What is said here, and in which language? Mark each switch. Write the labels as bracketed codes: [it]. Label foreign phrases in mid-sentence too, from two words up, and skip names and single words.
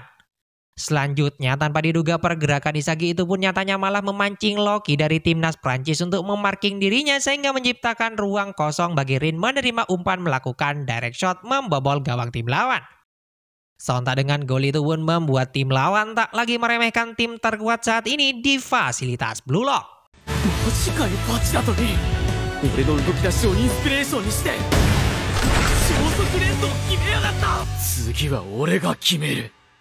[id] Selanjutnya, tanpa diduga pergerakan Isagi itu pun nyatanya malah memancing Loki dari timnas Prancis untuk memarking dirinya sehingga menciptakan ruang kosong bagi Rin menerima umpan melakukan [en] direct shot [id] membobol gawang tim lawan. Sontak dengan gol itu pun membuat tim lawan tak lagi meremehkan tim terkuat saat ini di fasilitas Blue Lock. [ja] マジかよバチだとリン俺の動き出しをインスピレーションにして超速連動決めやがった次は俺が決める